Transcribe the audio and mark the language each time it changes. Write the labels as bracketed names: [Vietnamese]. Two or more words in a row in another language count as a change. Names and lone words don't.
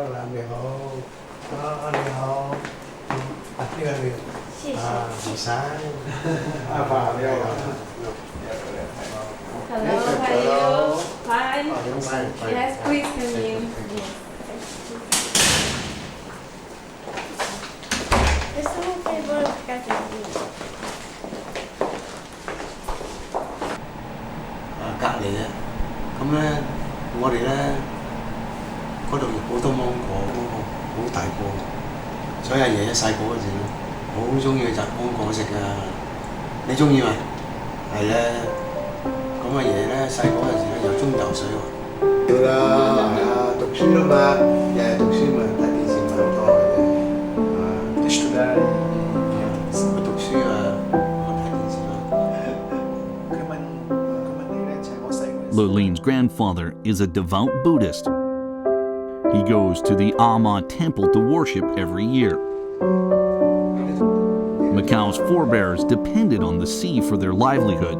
[English] Hello, fine? Yes, please come in. [Portuguese] Esse não tem bolo de cafezinho. [Cantonese] 隔離啊，咁咧我哋咧嗰度好多芒果，好大個，所以阿爺一細個嗰陣咧，好中意摘芒果食噶。你中意嘛？係咧，咁阿爺咧細個嗰陣時咧又中意游水喎。要啦，係啊，讀書啦嘛，日日讀書咪睇電視咪好多嘅啫。estudar，會讀書啊，我睇電視咯。 [English] Lulin's grandfather is a devout Buddhist. He goes to the Ama temple to worship every year. Macau's forebears depended on the sea for their livelihoods.